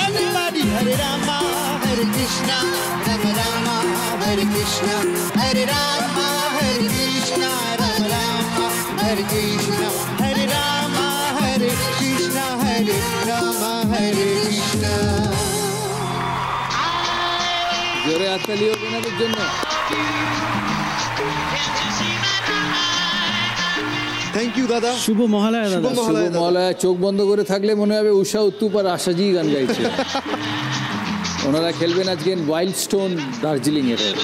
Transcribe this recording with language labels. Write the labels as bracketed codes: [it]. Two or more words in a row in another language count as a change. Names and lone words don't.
[sa] Everybody, Hare Rama, Hare Krishna, Rama Rama, Hare Krishna, Hare Rama, Hare Krishna, Rama Rama, Hare Krishna, Hare Rama, Hare Krishna, Hare Rama, Hare Krishna. [bn] জোরে হাততালি হবে ওনাদের জন্য। [en] thank you [bn] দাদা। শুভ মহালয়া দাদা। শুভ মহালয়া। চোখ বন্ধ করে থাকলে মনে হবে উষা উত্তুপ আর আশাজি গান গাইছে। ওনারা খেলবেন আজকে ওয়াইল্ড স্টোন দার্জিলিং এর।